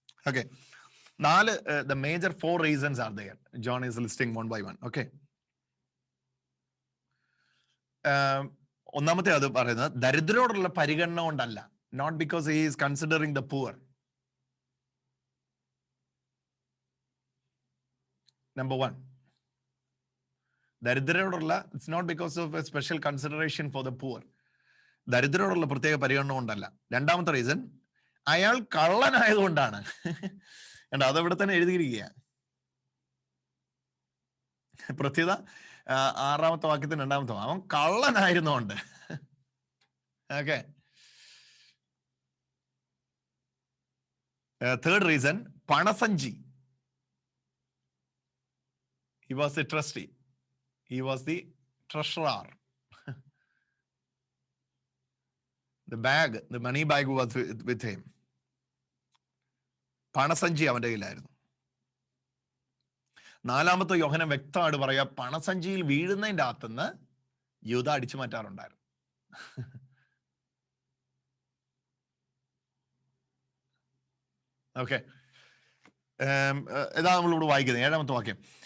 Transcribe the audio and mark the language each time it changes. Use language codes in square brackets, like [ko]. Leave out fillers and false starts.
[en] Okay, 4 the major 4 reasons are there. John is listing one by one. [ml] Okay, ഒന്നാമത്തെ അത് പറയുന്നത് ദരിദ്രരോടുള്ള പരിഗണന കൊണ്ടല്ല. [en] Not because he is considering the poor. Number 1, ദരിദ്രരോടുള്ള, it's not because of a special consideration for the poor. [ml] ദരിദ്രരോടുള്ള പ്രത്യേക പരിഗണന കൊണ്ടല്ല. രണ്ടാമത്തെ reason, അയാൾ കള്ളനായതുകൊണ്ടാണ്. അതവിടെ തന്നെ എഴുതിയിരിക്കുക. പ്രത്യേകത 6ാമത്തെ വാക്യത്തിന് 2ാമത്തെ, അവൻ കള്ളനായിരുന്നോണ്ട്. [en] Okay, third reason, പണസഞ്ചി. He was the trustee. He was the treasurer. The bag, the money bag was with him. [ml] പണസഞ്ചി അവന്റെ കയ്യിലായിരുന്നു. 4ാമത്തെ യോഹന്നാൻ വ്യക്തമായിട്ട് പറയാ, പണസഞ്ചിയിൽ വീഴുന്നതിന്റെ അകത്തുനിന്ന് യൂദ അടിച്ചു മാറ്റാറുണ്ടായിരുന്നു. ഓക്കെ, ഇതാ നമ്മളിവിടെ വായിക്കുന്നത് 7ാമത്തെ വാക്യം.